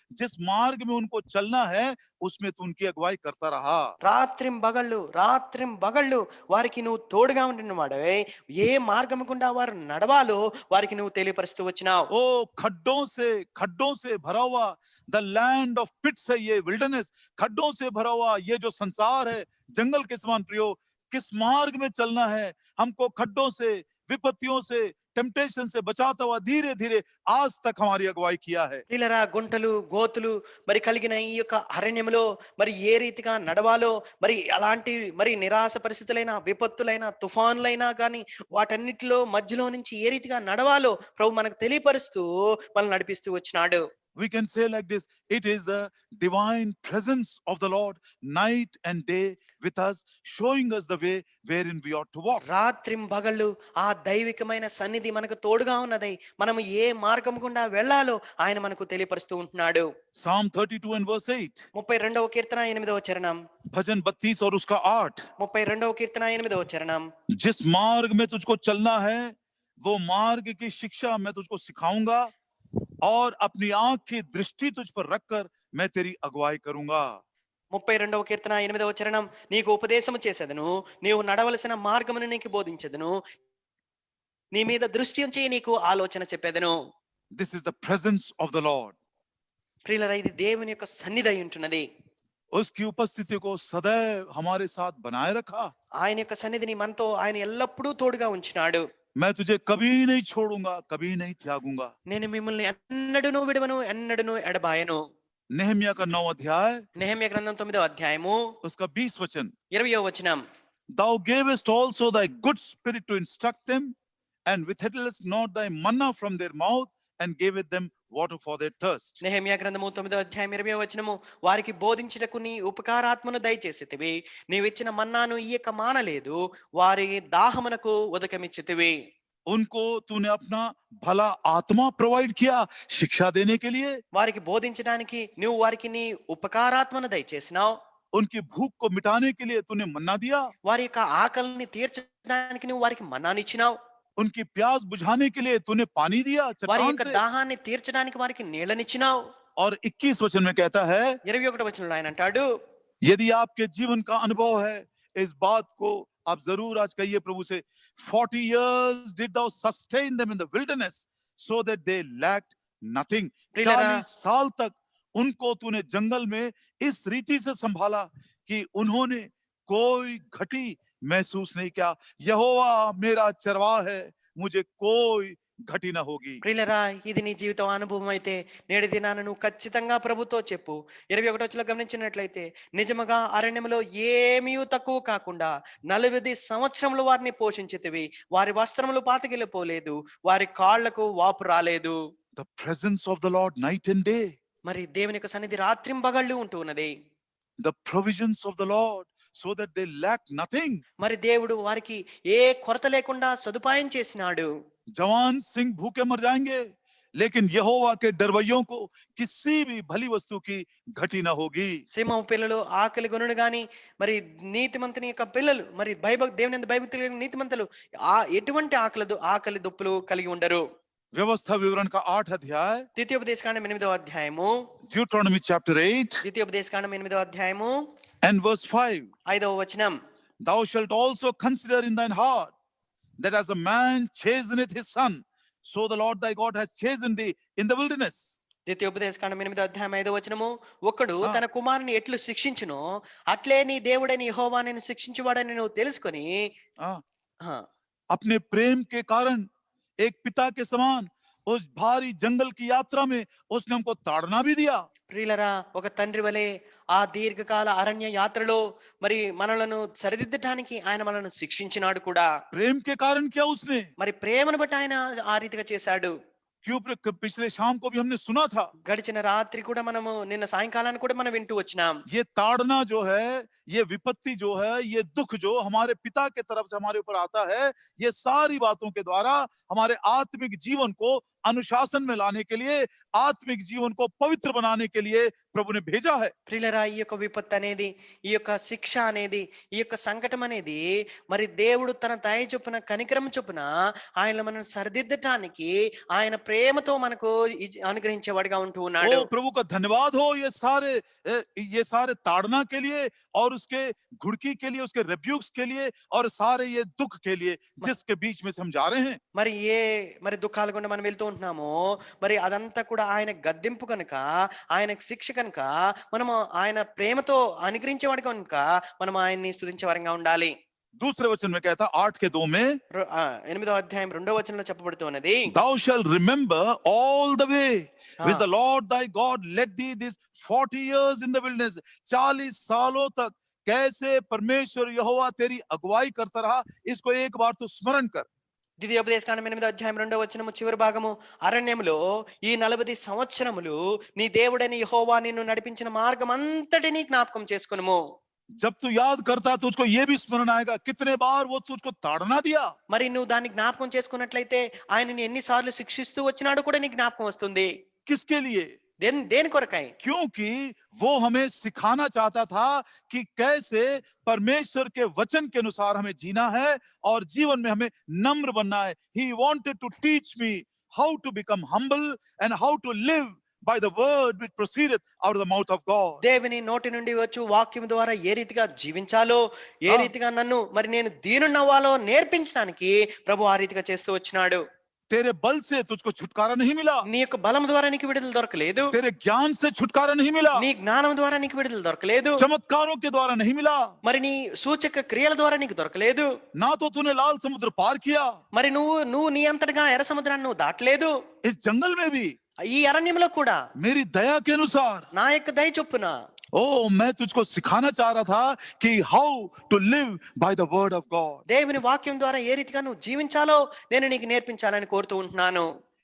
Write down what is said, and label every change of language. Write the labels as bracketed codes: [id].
[hi] जिस मार्ग में उनको चलना है उसमें तू उनकी अगुवाई करता रहा. [te] రాత్రిం బగళ్ళు వారికి నువ్వు తోడుగా ఉండిన వాడవే, ఏ మార్గము గుండా వారు నడవాలో వారికి నువ్వు తెలియపరుస్తూ వచ్చినావు. [hi] ओ खड्डों से भरा हुआ [en] the land of pits [hi] है ये विल्डरनेस. खड्डों से भरा हुआ ये जो संसार है, जंगल के समान प्रियो, किस मार्ग में चलना है. हमको खड्डों से, विपत्तियों से, टेम्पटेशन से बचाता हुआ धीरे धीरे आज तक हमारी अगुवाई किया है. [te] ప్రియులారా, గుంటలు గోతులు మరి కలిగిన ఈ యొక్క అరణ్యములో మరి ఏ రీతిగా నడవాలో, మరి అలాంటి మరి నిరాశ పరిస్థితులైన, విపత్తులైన, తుఫాన్లైనా కానీ వాటన్నిటిలో మధ్యలో నుంచి ఏ రీతిగా నడవాలో ప్రభు మనకు తెలియపరుస్తూ మనల్ని నడిపిస్తూ వచ్చినాడు. [en] We can say like this, it is the divine presence of the Lord night and day with us, showing us the way wherein we ought to walk. [te] రాత్రింబగళ్ళు ఆ దైవికమైన సన్నిధి మనకు తోడుగా ఉన్నదై మనము ఏ మార్గం గుండా వెళ్ళాలో ఆయన మనకు తెలియపరుస్తూ ఉంటున్నాడు. [en] Psalm 32 and verse 8. [te] 32వ కీర్తన 8వ చరణం. [hi] भजन 32 और उसका 8. [te] 32వ కీర్తన 8వ చరణం. [hi] जिस मार्ग में तुझको चलना है वो मार्ग की शिक्षा मैं तुझको सिखाऊंगा और अपनी आंख की दृष्टि तुझ पर रखकर मैं तेरी अगुवाई करूंगा. [te] 32వ కీర్తన 8వ చరణం. నీకు ఉపదేశము చేసేదను, నీవు నడవలసిన మార్గమును నీకు బోధించెదను, నీ మీద దృష్టి ఉంచి నీకు ఆలోచన చెప్పేదను. [en] This is the presence of the Lord. [te] ప్రియులారా, ఇది దేవుని యొక్క సన్నిధి అయి ఉంటున్నది. [hi] उसकी उपस्थिति को सदैव हमारे साथ बनाए रखा. [te] ఆయన యొక్క సన్నిధిని మనతో ఆయన ఎల్లప్పుడూ తోడుగా ఉంచినాడు. [hi] मैं तुझे कभी नहीं छोड़ूंगा, कभी नहीं त्यागूंगा. [te] నేను మిమ్మల్ని ఎన్నడూను విడవను, ఎన్నడూను ఎడబాయను. [hi] नेहमिया का 9 अध्याय [te] నెహెమ్యా గ్రంథం 9వ అధ్యాయము [hi] उसका 20 वचन. [te] 20వ వచనం. [en] Thou gavest also thy good spirit to instruct them, and withheldest not thy manna from their mouth, and gavest them water for their thirst. [te] Nehemiah గ్రంథము 9వ అధ్యాయం 20వ వచనము. వారికి బోధించుటకు నీ ఉపకారాత్మను దయచేసితివి, నీవిచ్చిన మన్నాను ఇయ్యక మానలేదు, వారి దాహమునకు ఉదకమిచ్చితివి. [hi] उनको तूने अपना भला आत्मा प्रोवाइड किया शिक्षा देने के लिए. [te] వారికి బోధించడానికి నువ్వు వారికి నీ ఉపకారాత్మను దయచేసినావు. [hi] उनकी भूख को मिटाने के लिए तूने मन्ना दिया. [te] వారి యొక్క ఆకలిని తీర్చడానికి నువ్వు వారికి మన్నానిచ్చినావు. [hi] उनकी प्यास बुझाने के लिए तूने पानी दिया [te] వారి [hi] चट्टान [te] యొక్క [hi] से. [te] దాహాన్ని తీర్చడానికి వారికి నీళ్ళనిచ్చినావు. [hi] और 21 वचन में कहता है, [te] 21వ వచనంలో ఆయన అంటాడు, [hi] यदि आपके जीवन का अनुभव है, इस बात को आप जरूर आज कहिए प्रभु से, [en] 40 years did thou sustain them in the wilderness so that they lacked nothing. [hi] 40 साल तक उनको तूने जंगल में इस रीति से संभाला कि उन्होंने कोई घटी महसूस नहीं किया. यहोवा मेरा चरवाहा है, मुझे कोई घटी न होगी. [te] ప్రియులరా, ఇది నీ జీవితం అనుభవం అయితే నేటి దినాన నువ్వు ఖచ్చితంగా ప్రభుతో చెప్పు. 21వ వచనంలో గమనించినట్లయితే, నిజముగా అరణ్యములో ఏమీ తక్కువ కాకుండా 40 సంవత్సరములు వారిని పోషించితివి, వారి వస్త్రములు పాతగిలిపోలేదు, వారి కాళ్లకు వాపు రాలేదు. [en] The presence of the Lord night and day. [te] మరి దేవుని యొక్క సన్నిధి రాత్రింబగళ్ళు ఉంటూ ఉన్నది. [en] The provisions of the Lord so that they lack nothing. [te] మరి దేవుడు వారికి ఏ కొరత లేకుండా సదుపాయం చేసినాడు. [hi] जवान सिंह भूखे मर जाएंगे, लेकिन यहोवा के डरवैयों को किसी भी भली वस्तु की घटी न होगी. [te] సింహం పిల్లలు ఆకలి గొనును గాని, మరి నీతిమంతుని యొక్క పిల్లలు, మరి దేవుని యందు భయభక్తులు కలిగిన నీతిమంతులు ఎటువంటి ఆకలి దుప్పులు కలిగి ఉండరు. [hi] व्यवस्था विवरण का 8 अध्याय, [te] ద్వితీయోపదేశకాండం 8వ అధ్యాయము, [en] Deuteronomy chapter 8 [te] ద్వితీయోపదేశకాండం 8వ అధ్యాయము [en] and verse 5. [te] 5వ వచనం. [en] Thou shalt also consider in thine heart that as a man chasteneth his son, so the Lord thy God has chastened thee in the wilderness. [te] ద్వితీయోపదేశకాండం 8వ అధ్యాయం 5వ వచనము, ఒకడు ఆ. తన కుమారుని ఎట్లు శిక్షించునో అట్లే నీ దేవుడని యెహోవా నిన్ను శిక్షించువాడని నువ్వు తెలుసుకొని हाँ, ఆ, [hi] अपने प्रेम के कारण एक पिता के समान उस भारी जंगल की यात्रा में उसने हमको ताड़ना भी दिया. [te] ప్రియులరా, ఒక తండ్రి వలె ఆ దీర్ఘకాల అరణ్య యాత్రలో మరి మనలను సరిదిద్దటానికి ఆయన మనల్ని శిక్షించినాడు కూడా. [hi] प्रेम के कारण क्या उसने, [te] మరి ప్రేమను బట్టి ఆయన ఆ రీతిగా చేశాడు. [hi] क्यों पिछले शाम को भी हमने सुना था, [te] గడిచిన రాత్రి కూడా మనము, నిన్న సాయంకాలాన్ని కూడా మనం వింటూ వచ్చినాం. [hi] ये ताड़ना जो है, ये विपत्ति जो है, ये दुख जो हमारे पिता के तरफ से हमारे ऊपर आता है, ये सारी बातों के द्वारा हमारे आत्मिक जीवन को अनुशासन में लाने के लिए, आत्मिक जीवन को पवित्र बनाने के लिए प्रभु ने भेजा है. [te] ప్రియులరా, ఈ యొక్క విపత్తు అనేది, ఈ యొక్క శిక్ష అనేది, ఈ యొక్క సంకటం అనేది మరి దేవుడు తన దయ చొప్పున, కనికరం చొప్పున ఆయన మనం సరిదిద్దటానికి ఆయన ప్రేమతో మనకు అనుగ్రహించేవాడిగా ఉంటూ ఉన్నాడు. [hi] ओ प्रभु का धन्यवाद हो, ये सारे ताड़ना के लिए और उसके घुड़की के लिए, उसके रेब्यूक्स के लिए और सारे ये दुख के लिए जिसके बीच में से हम जा रहे हैं. [te] మరి దుఃఖాల గుండా మనం వెళ్తూ ఉంటున్నాము, మరి అదంతా కూడా ఆయన గద్దింపు కనుక, ఆయన శిక్ష కనుక, మనము ఆయన ప్రేమతో అనుగ్రహించేవాడు కనుక మనం ఆయన్ని స్తుతించే వారంగా ఉండాలి. [hi] दूसरे वचन में कहता 8 के 2 में, [te] 8వ అధ్యాయం 2వ వచనంలో చెప్పబడుతూ ఉన్నది, [en] thou shalt remember all the way which हाँ। the Lord thy God led thee these 40 years in the wilderness. [hi] 40 सालों तक कैसे परमेश्वर यहोवा तेरी अगुवाई करता रहा, इसको एक बार तू स्मरण कर. [te] ద్వితీయోపదేశకాండం 8వ అధ్యాయం 2వ వచనము చివరి భాగము, అరణ్యములో ఈ 40 సంవత్సరములు నీ దేవుడని యెహోవా నిన్ను నడిపించిన మార్గం అంతటినీ జ్ఞాపకం చేసుకొనుము. [hi] जब तू याद करता है तो उसको ये भी स्मरण आएगा कितने बार वो तुझको ताड़ना दिया. [te] మరి నువ్వు దాన్ని జ్ఞాపకం చేసుకున్నట్లయితే ఆయనని ఎన్నిసార్లు శిక్షిస్తూ వచ్చినాడు కూడా నీకు జ్ఞాపకం వస్తుంది. [hi] किसके लिए? [te] దేని కొరకై? [hi] क्योंकि वो हमें सिखाना चाहता था कि कैसे परमेश्वर के वचन के अनुसार हमें जीना है और जीवन में हमें नम्र बनना है. [en] He wanted to teach me how to become humble and how to live by the word which proceedeth out of the mouth of God. [te] దేవుని నోటి నుండి వచ్చు వాక్యం ద్వారా ఏ రీతిగా జీవించాలో, ఏ రీతిగా నన్ను మరి నేను దీనున్నవాలో నేర్పించడానికి ప్రభు ఆ రీతిగా చేస్తూ వచ్చినాడు. [hi] तेरे बल से तुझको छुटकारा नहीं मिला, [te] నీ యొక్క బలం ద్వారా నీకు విడుదల దొరకలేదు, [hi] तेरे ज्ञान से छुटकारा नहीं मिला, [te] నీ జ్ఞానం ద్వారా నీకు విడుదల దొరకలేదు, [hi] चमत्कारों के द्वारा नहीं मिला, [te] మరి నీ సూచక క్రియల ద్వారా నీకు దొరకలేదు, [hi] ना तो तूने लाल समुद्र पार किया, [te] మరి నువ్వు నీ అంతటగా ఎర్ర సముద్రాన్ని నువ్వు దాటలేదు. [hi] इस जंगल में भी [te] ఈ అరణ్యంలో కూడా [hi] मेरी दया के अनुसार, [te] నా యొక్క దయ చొప్పున [hi] मैं तुझको सिखाना चाह रहा था कि [en] How to live by the word of God. [te] దేవుని వాక్యం ద్వారా ఏ రీతిగా నువ్వు జీవించాలో నేను నీకు నేర్పించాలని కోరుతూ ఉంటున్నాను.